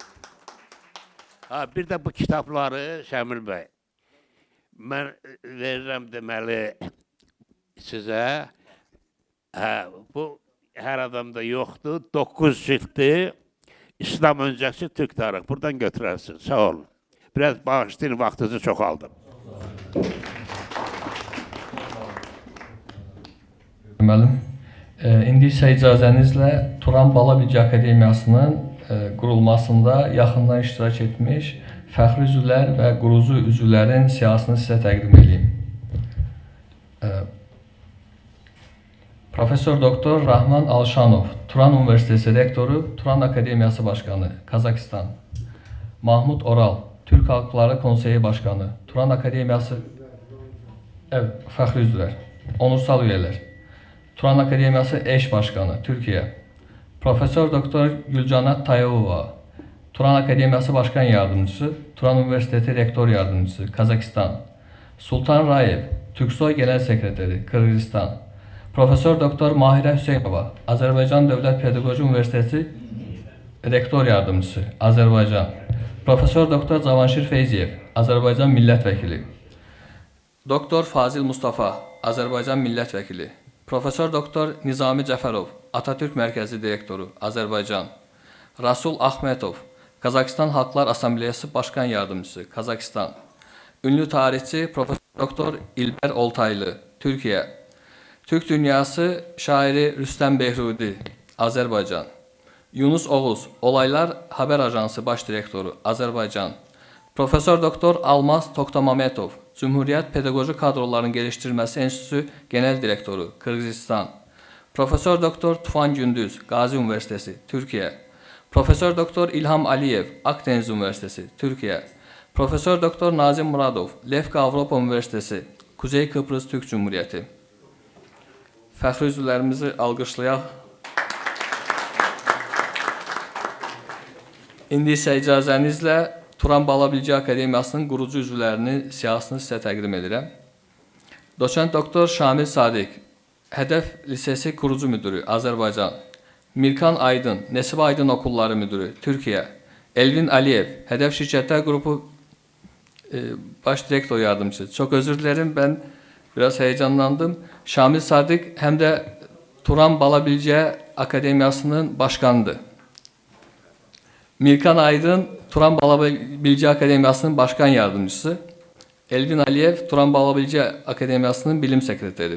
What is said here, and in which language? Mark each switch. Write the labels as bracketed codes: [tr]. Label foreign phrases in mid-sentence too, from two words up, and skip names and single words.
[tr] Bir de bu kitapları Şamil Bey, ben veririm demeli size. Bu her adamda yoktu. 9 çıktı. İslam öncesi Türk tarih. Buradan götürersin. Sağ olun. Biraz bağışlayın, vaktinizi çok aldım. [az] Müəllim, indi isə icazənizlə Turan Bala Bilgi Akademiyasının qurulmasında yaxından iştirak etmiş fəxri üzvlər və qurucu üzvlərin siyahısını sizə təqdim edeyim. [tr] Profesör Doktor Rahman Alşanov, Turan Üniversitesi Rektoru, Turan Akademiyası Başkanı, Kazakistan. Mahmud Oral, Türk Halkları Konseyi Başkanı, Turan Akademiyası [az] fəxri üzvlər, [tr] onursal üyelər. Turan Akademiyası Eş Başkanı, Türkiye. Profesör Doktor Gülcanat Tayevova, Turan Akademiyası Başkan Yardımcısı, Turan Üniversitesi Rektor Yardımcısı, Kazakistan. Sultan Rayev, Türksoy Genel Sekreteri, Kırgızistan. Profesör Doktor Mahirə Hüseynova, Azərbaycan Dövlət Pedaqoji Üniversitesi Rektor Yardımcısı, Azərbaycan. [az] Profesör Doktor Cavanşir Feyziyev, Azərbaycan Millət Vəkili. Doktor Fazil Mustafa, Azərbaycan Millət Vəkili. Profesör Doktor Nizami Cəfərov, Atatürk Mərkəzi Direktoru, Azərbaycan. [tr] Rasul Ahmetov, Kazakistan Halklar Asambleyası Başkan Yardımcısı, Kazakistan. Ünlü tarihçi Profesör Doktor İlber Oltaylı, Türkiye. Türk dünyası şairi Rüstem Behrudi, Azərbaycan. Yunus Oğuz, Olaylar Haber Ajansı Baş Direktoru, Azərbaycan. Profesör Doktor Almaz Toktamametov, Cumhuriyet Pedagojik Kadroların Geliştirilmesi Enstitüsü Genel Direktoru, Kırgızistan. Profesör Doktor Tufan Gündüz, Gazi Üniversitesi, Türkiye. Profesör Doktor İlham Aliyev, Akdeniz Üniversitesi, Türkiye. Profesör Doktor Nazim Muradov, Lefka Avropa Üniversitesi, Kuzey Kıbrıs Türk Cumhuriyeti. [az] Fəxri üzvlərimizi alqışlayaq. İndi isə icazənizlə Turan Bala Bilgi Akademiyasının qurucu üzvlərinin siyahısını sizə təqdim edirəm. [tr] Doçent Doktor Şamil Sadiq, Hədəf Lisesi Kurucu Müdürü, Azərbaycan. Mirkan Aydın, Nəsibə Aydın Okulları Müdürü, Türkiye. [az] Elvin Aliyev, Hədəf Şirkətlər Qrupu Baş Direktor Yardımcısı. [tr] Çok özür dilerim, ben biraz heyecanlandım. Şamil Sadiq hem de Turan Bala Bilgi Akademiyasının başkanıdır. Mirkan Aydın, Turan Bala Bilgi Akademiyasının başkan yardımcısı. Elvin Aliyev, Turan Bala Bilgi Akademiyasının bilim sekreteri.